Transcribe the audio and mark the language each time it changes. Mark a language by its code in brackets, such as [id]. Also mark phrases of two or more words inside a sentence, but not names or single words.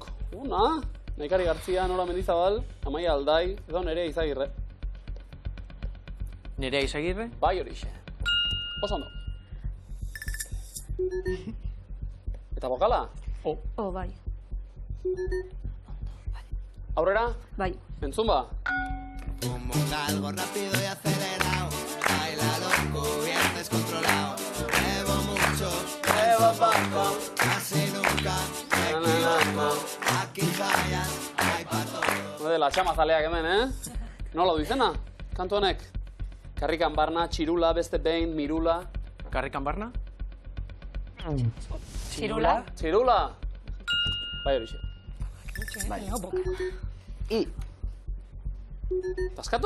[eu] Una, Naikari Gartzia, Nora Mendizabal, Amaia Aldai, edo Nerea Izagirre. Nerea Izagirre? Bai horixe. Oso ondo. Eta bokala? Bai. Aurrera? Bai. Entzun ba? [es] Como algo rápido y acelerado, baila loco, bien descontrolado. Bebo mucho, bebo poco, casi nunca me equivoco. Aquí fallan, hay pa' todo. [eu] Dela, txamazaleak hemen, Nola du izena? Kantu honek? Karrikan barna, txirula, beste behin, mirula. Karrikan barna? Txirula? Txirula? Bai horixe. Taskatu?